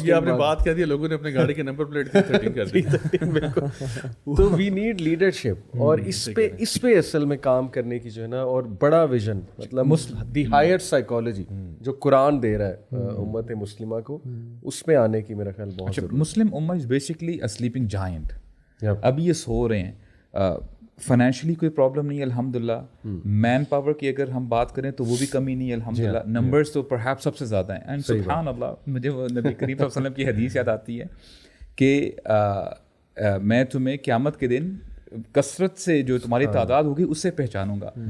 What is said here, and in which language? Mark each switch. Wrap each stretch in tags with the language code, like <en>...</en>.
<ur>اب یہ آپ نے بات کہہ دی, لوگوں نے اپنے گاڑی کے نمبر پلیٹ 13 کر دی. بالکل. تو</ur> <en>we need leadership,</en> <ur>اور اس پہ اصل میں کام کرنے کی جو ہے نا, اور بڑا ویژن, مطلب دی ہائر سائیکالوجی جو قرآن دے رہا ہے امت مسلمہ کو, اس میں آنے کی میرا خیال بہت ضروری.</ur> <en>Muslim امہ is basically a sleeping giant.</en> <ur>اب یہ سو رہے ہیں, فائنینشلی کوئی پرابلم نہیں ہے الحمدللہ, مین پاور کی اگر ہم بات کریں تو وہ بھی کمی نہیں ہے الحمدللہ, نمبرز تو پرہیپس سب سے زیادہ ہیں. اینڈ سبحان اللہ, مجھے وہ نبی کریم صلی اللہ علیہ وسلم کی حدیث یاد آتی ہے کہ میں تمہیں قیامت کے دن کثرت سے جو تمہاری تعداد ہوگی اس سے پہچانوں گا.</ur>